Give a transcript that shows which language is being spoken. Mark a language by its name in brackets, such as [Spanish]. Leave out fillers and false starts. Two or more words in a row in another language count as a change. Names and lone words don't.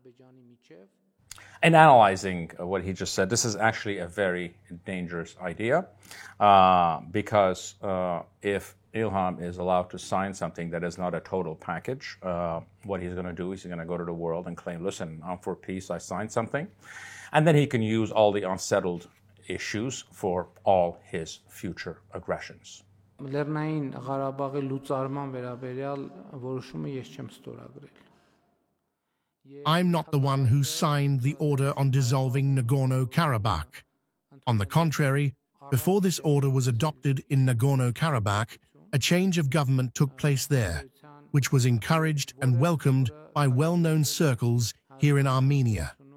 [English] In analyzing what he just said, this is actually a very dangerous idea because if Ilham is allowed to sign something that is not a total package, what he's going to do is he's going to go to the world and claim, listen, I'm for peace, I signed something. And then he can use all the unsettled issues for all his future aggressions. [Armenian] Լեռնային Ղարաբաղի լուծարման վերաբերյալ որոշումը ես չեմ ստորագրել. [English] I'm not the one who signed the order on dissolving Nagorno-Karabakh. On the contrary, before this order was adopted in Nagorno-Karabakh, a change of government took place there, which was encouraged and welcomed by well-known circles here in Armenia.